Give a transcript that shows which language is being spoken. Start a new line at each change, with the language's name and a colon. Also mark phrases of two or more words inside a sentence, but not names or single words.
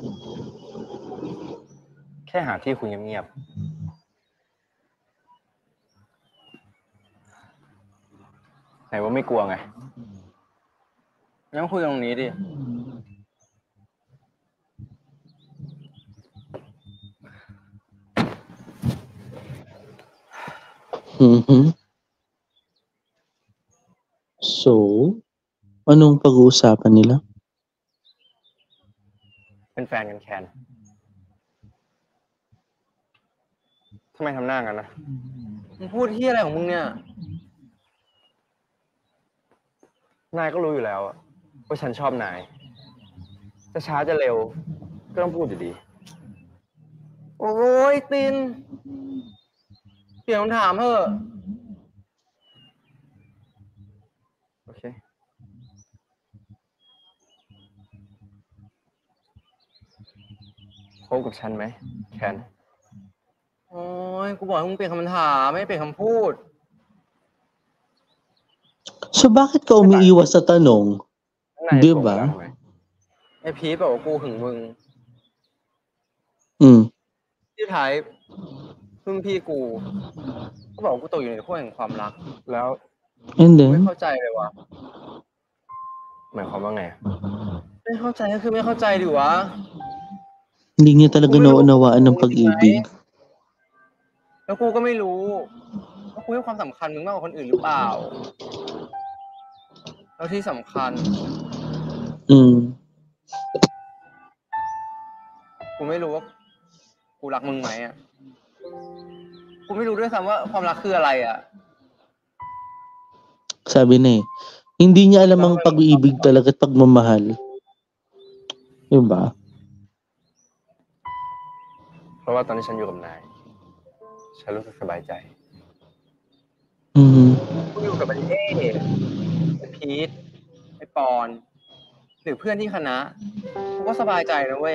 Thai: แค่หาที่คุยเงียบๆไหนว่าไม่กลัวไงงั้นคุยตรงนี้ดิ Mhm.
Filipino: So, anong pag-uusapan nila?
Thai: เป็นแฟนกันแคนทำไมทำหน้ากันนะมึงพูดที่อะไรของมึงเนี่ย นายก็รู้อยู่แล้วอะว่าฉันชอบนาย จะช้าจะเร็ว ก็ต้องพูดอยู่ดี โอ้ยติน เปลี่ยนคำถามเถอะ โอเค คบกับฉันไหมแคนโอ้ยกูบอกให้มึงเปลี่ยนคำถามไม่เปลี่ยนคำพูด
Filipino: So, bakit ka umiiwas sa tanong?
Thai: นาย
Filipino: Di
Thai: โกรธ
Filipino: ba?
Thai: แล้วทำไมไอพีทบอกว่ากูหึงมึง Mm. ที่ท้ายรุ่นพี่กูก็บอกว่ากูตกอยู่ในขั้วแห่งความรัก แล้ว
English: And
Thai: ไม่
English: then?
Thai: เข้าใจเลยว่ะหมายความว่าไง ไม่เข้าใจก็คือไม่เข้าใจดิวะ
Filipino: Hindi niya talaga naunawaan ng pag-ibig.
Thai: แล้วกูก็ไม่รู้ว่ากูให้ความสำคัญมึงมากกว่าคนอื่นหรือเปล่า แล้วที่สำคัญ Mm. กูไม่รู้ว่ากูรักมึงไหมอ่ะ กูไม่รู้ด้วยซ้ำว่าความรักคืออะไรอ่ะ
Filipino: Sabi na eh. Hindi niya alam ang pag-ibig talaga at pagmamahal. Diba?
Thai: เพราะว่าตอนที่ฉันอยู่กับนาย ฉันรู้สึกสบายใจ Mhm. กูอยู่กับไอ้เอ๊ไอ้พีทไอ้ปอน หรือเพื่อนที่คณะ กูก็สบายใจนะเว้ย